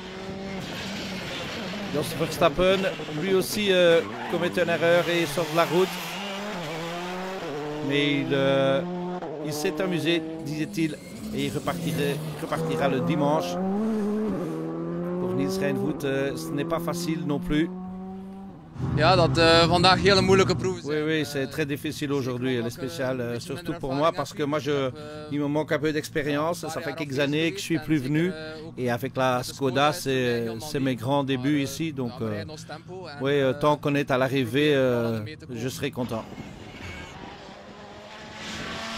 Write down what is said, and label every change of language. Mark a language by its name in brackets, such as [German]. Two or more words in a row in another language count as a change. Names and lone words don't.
[French] Jos Verstappen, lui aussi commet une erreur et sort de la route. Mais il s'est amusé, disait-il, et il repartira le dimanche. Pour Niels Reinvoet, ce n'est pas facile non plus. [Dutch] Ja, dat vandaag hele moeilijke proeven zijn. [French] Oui, c'est très difficile aujourd'hui, les spéciales, surtout pour moi, parce que moi, il me manque un peu d'expérience. Ça fait quelques années que je suis plus venu, et avec la Skoda, c'est mes grands débuts ici. Donc, oui, tant qu'on est à l'arrivée, je serai content.